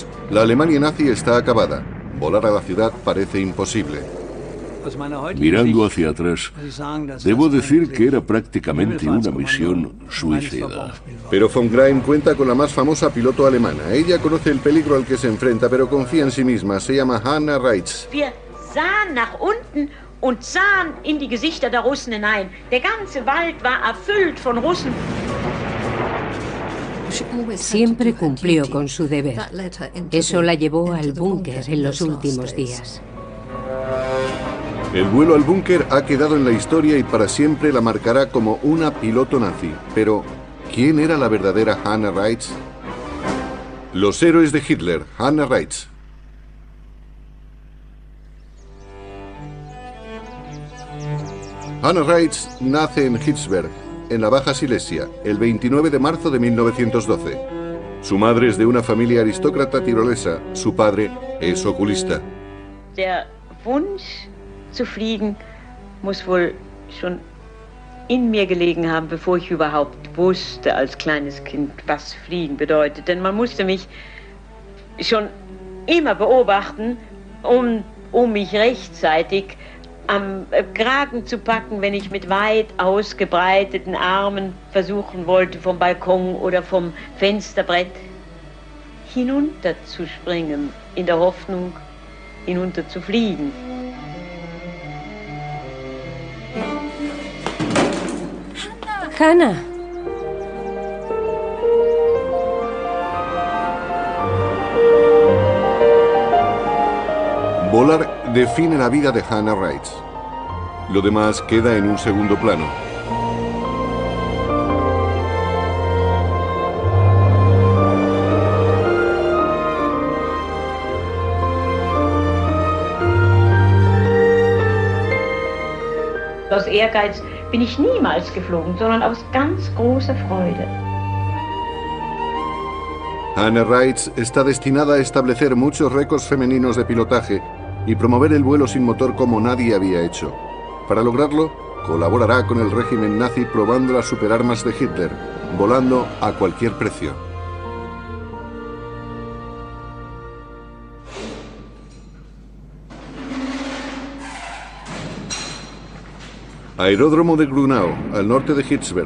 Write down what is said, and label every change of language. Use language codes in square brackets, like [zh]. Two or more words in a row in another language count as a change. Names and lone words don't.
[es] La Alemania nazi está acabada. Volar a la ciudad parece imposible. Mirando hacia atrás, debo decir que era prácticamente una misión suicida. Pero von Greim cuenta con la más famosa piloto alemana. Ella conoce el peligro al que se enfrenta, pero confía en sí misma. Se llama Hannah Reitz. [de] Wir sahen nach unten und sahen in die Gesichter der Russen hinein. Der ganze Wald war erfüllt von Russen. [es] Siempre cumplió con su deber. Eso la llevó al búnker en los últimos días. El vuelo al búnker ha quedado en la historia y para siempre la marcará como una piloto nazi. Pero, ¿quién era la verdadera Hannah Reitz? Los héroes de Hitler, Hannah Reitz. Hannah Reitz nace en Hitzberg, en la Baja Silesia, el 29 de marzo de 1912. Su madre es de una familia aristócrata tirolesa, su padre es oculista. [de] Der Wunsch zu fliegen muss wohl schon in mir gelegen haben, bevor ich überhaupt wusste als kleines Kind, was Fliegen bedeutet. Denn man musste mich schon immer beobachten, um mich rechtzeitig am Kragen zu packen, wenn ich mit weit ausgebreiteten Armen versuchen wollte, vom Balkon oder vom Fensterbrett hinunterzuspringen, in der Hoffnung, hinunter zu fliegen. Hannah. [es] Volar define la vida de Hannah Reitz. Lo demás queda en un segundo plano. [de] Aus Ehrgeiz bin ich niemals geflogen, sondern aus ganz großer Freude. [es] Hannah Reitz está destinada a establecer muchos récords femeninos de pilotaje y promover el vuelo sin motor como nadie había hecho. Para lograrlo, colaborará con el régimen nazi probando las superarmas de Hitler, volando a cualquier precio. Aeródromo de Grunau, al norte de Hitzberg.